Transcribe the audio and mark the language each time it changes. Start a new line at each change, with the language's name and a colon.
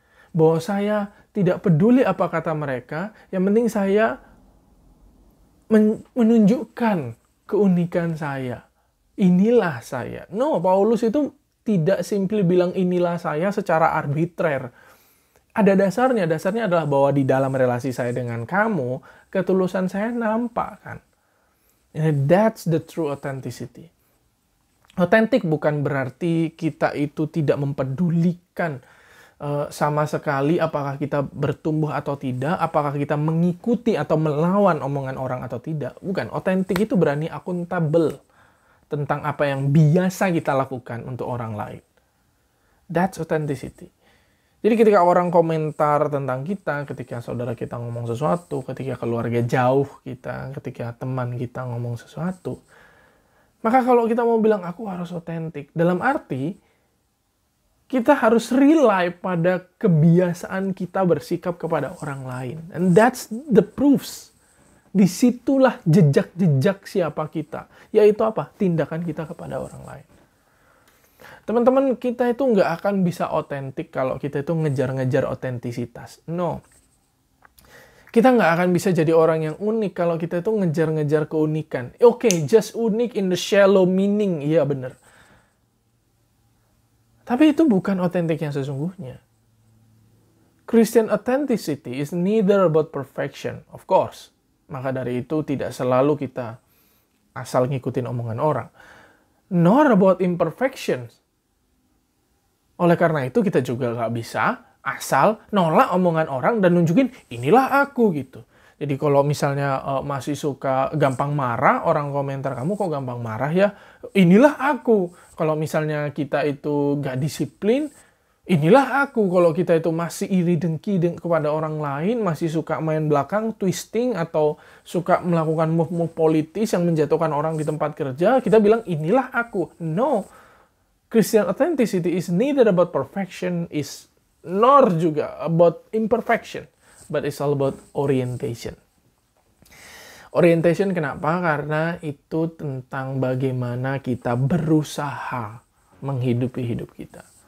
Indonesian: Bahwa saya tidak peduli apa kata mereka, yang penting saya menunjukkan keunikan saya. Inilah saya. No, Paulus itu tidak simply bilang inilah saya secara arbitrer. Ada dasarnya. Dasarnya adalah bahwa di dalam relasi saya dengan kamu, ketulusan saya nampak kan.
English: And that's the true authenticity.
Indonesian: Otentik bukan berarti kita itu tidak mempedulikan sama sekali apakah kita bertumbuh atau tidak, apakah kita mengikuti atau melawan omongan orang atau tidak. Bukan. Otentik itu berani akuntabel tentang apa yang biasa kita lakukan untuk orang lain.
English: That's authenticity.
Indonesian: Jadi ketika orang komentar tentang kita, ketika saudara kita ngomong sesuatu, ketika keluarga jauh kita, ketika teman kita ngomong sesuatu, maka kalau kita mau bilang aku harus otentik, dalam arti kita harus rely pada kebiasaan kita bersikap kepada orang lain.
English: And that's the proofs.
Indonesian: Disitulah jejak-jejak siapa kita. Yaitu apa? Tindakan kita kepada orang lain. Teman-teman, kita itu nggak akan bisa otentik kalau kita itu ngejar-ngejar otentisitas. No. Kita nggak akan bisa jadi orang yang unik kalau kita itu ngejar-ngejar keunikan.
English: Okay, just unik in the shallow meaning.
Indonesian: Iya, bener. Tapi itu bukan otentik yang sesungguhnya.
English: Christian authenticity is neither about perfection, of course.
Indonesian: Maka dari itu tidak selalu kita asal ngikutin omongan orang.
English: Nor about imperfections.
Indonesian: Oleh karena itu kita juga nggak bisa asal nolak omongan orang dan nunjukin inilah aku gitu. Jadi kalau misalnya masih suka gampang marah, orang komentar kamu kok gampang marah ya, inilah aku. Kalau misalnya kita itu nggak disiplin, inilah aku. Kalau kita itu masih iri dengki kepada orang lain, masih suka main belakang, twisting, atau suka melakukan move-move politis yang menjatuhkan orang di tempat kerja, kita bilang inilah aku. No.
English: Christian authenticity is neither about perfection, is nor juga about imperfection, but it's all about orientation.
Indonesian: Orientation kenapa? Karena itu tentang bagaimana kita berusaha menghidupi hidup kita.